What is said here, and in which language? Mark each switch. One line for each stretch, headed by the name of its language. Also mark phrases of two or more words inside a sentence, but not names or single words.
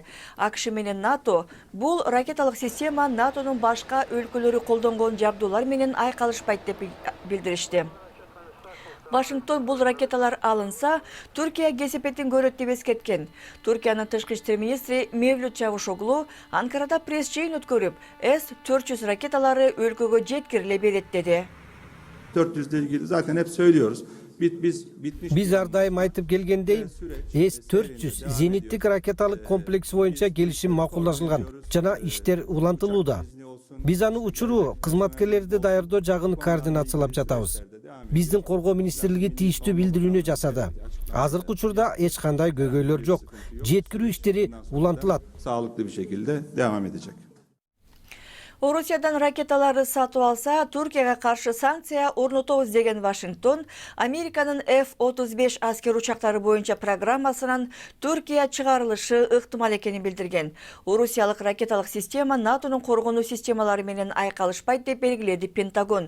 Kyrgyz: АКШ менен НАТО бул ракеталык система НАТОнун башка өлкөлөрү колдонгон жабдуулар менен айкалышпайт деп билдиришти. Вашингтон бул ракеталар алынса, Түркия кесепетин көрөт деп эскерткен. Түркиянын тышкы иштер министри Мевлют Чавушоглу Анкарада пресс-жыйын өткөрүп, С-400 ракеталары өлкөгө жеткириле берет деди.
Turkish: 400'le ilgili zaten hep söylüyoruz.
Kyrgyz: Биз ар дайым айтып келгендей, С-400 зениттик ракеталык комплекси боюнча келишим макулдашылган жана иштер улантылууда. Биз аны учуруу кызматкерлерди даярдоо жагын координациялап жатабыз. Биздин коргоо министрлиги тийиштүү билдирүүнү жасады. Азыркы учурда эч кандай көйгөйлөр жок. Жеткирүү иштери улантылат.
Turkish: Sağlıklı bir şekilde devam edecek.
Kyrgyz: Орусиядан ракеталарды сатып алса, Түркияга каршы санкция орнотобуз деген Вашингтон, Американын F-35 аскер учактары боюнча программасынан Түркия чыгарылышы ыктымал экенин билдирген. Орусиялык ракеталык система НАТОнун коргонуу системалары менен айкалышпайт деп белгиледи Пентагон.